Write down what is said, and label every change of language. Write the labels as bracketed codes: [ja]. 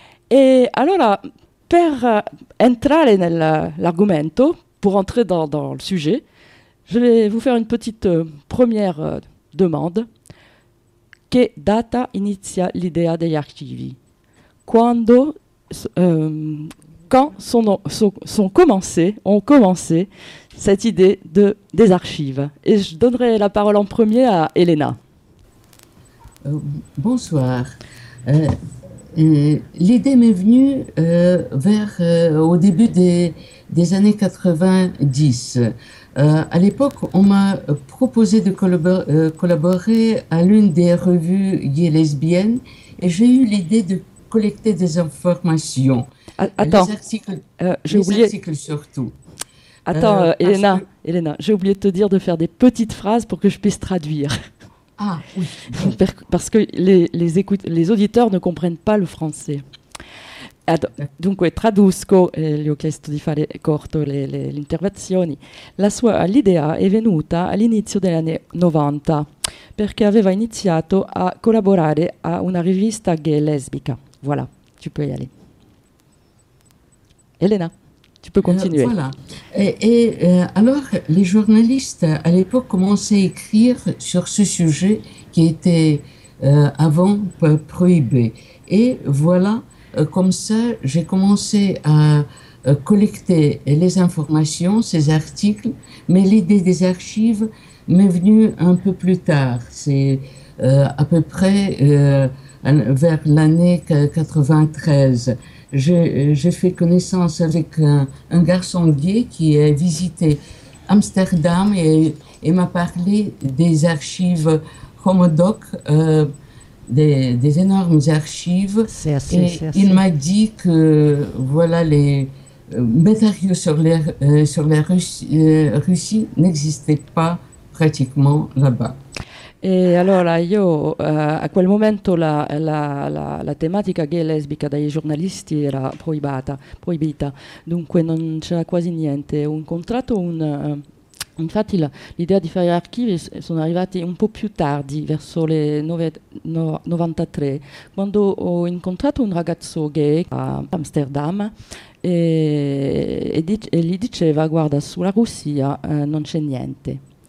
[fr] Et alors, [it] per entrare nell'argomento, [fr] pour entrer dans le sujet, je vais vous faire une petite première demande. [it] Che data inizia l'idea degli archivi? Quando [fr] ont commencé cette idée des archives. Et je donnerai la parole en premier à Elena. Bonsoir. L'idée m'est venue au début des années 90. À l'époque, on m'a proposé de collaborer à l'une des revues gays lesbiennes et j'ai eu l'idée de collecter des informations. Attends, les articles surtout. Attends, Elena, j'ai oublié de te dire de faire des petites phrases pour que je puisse traduire. Ah, oui. Parce que les auditeurs ne comprennent pas le français. [it] Dunque, traduzco, gli ho chiesto di fare corto le interventioni. L'idea è venuta all'inizio degli anni 90, perché aveva iniziato a collaborare a una rivista gay lesbica. [fr] Voilà, tu peux y aller. Elena, tu peux continuer. Voilà. Alors, les journalistes à l'époque commençaient à écrire sur ce sujet qui était avant prohibé. Et voilà, comme ça, j'ai commencé à collecter les informations, ces articles. Mais l'idée des archives m'est venue un peu plus tard. C'est à peu près vers l'année 93. J'ai fait connaissance avec un garçon gay qui a visité Amsterdam et m'a parlé des archives Homodoc, des énormes archives. C'est assez. Il m'a dit que voilà, les matériaux sur la Russie n'existaient pas pratiquement là-bas. [it] E allora io a quel momento la tematica gay e lesbica dai giornalisti era proibita, dunque non c'era quasi niente. Ho incontrato infatti l'idea di fare gli archivi sono arrivati un po' più tardi, verso le 93, quando ho incontrato un ragazzo gay a Amsterdam e gli diceva: guarda, sulla Russia non c'è niente.